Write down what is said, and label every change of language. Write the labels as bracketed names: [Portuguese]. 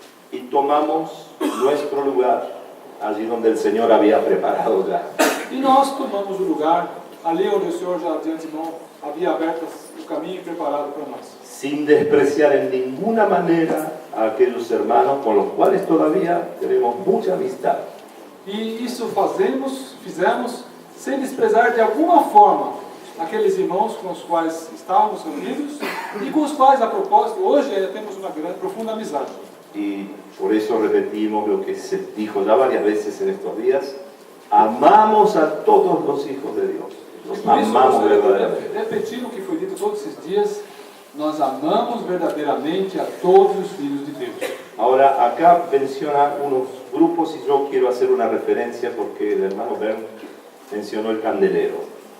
[Spanish] y tomamos nuestro lugar allí donde el Señor había preparado ya. [Portuguese] e nós tomamos o lugar ali onde o Senhor já de antemão havia aberto o caminho preparado para nós. [Spanish] Sin despreciar en ninguna manera a aquellos hermanos con los cuales todavía tenemos mucha amistad. [Portuguese] E isso fizemos sem desprezar de alguma forma aqueles irmãos com os quais estávamos reunidos e com os quais, a propósito, hoje temos uma grande, profunda amizade. [Spanish] Y por eso repetimos lo que se dijo ya varias veces en estos días: amamos a todos los hijos de Dios. Los amamos verdaderamente. [Portuguese] Repetir o que foi dito todos esses dias, nós amamos verdadeiramente a todos os filhos de Deus. [Spanish] Ahora, acá menciona unos grupos y yo quiero hacer una referencia porque el hermano Bern mencionó el candelero.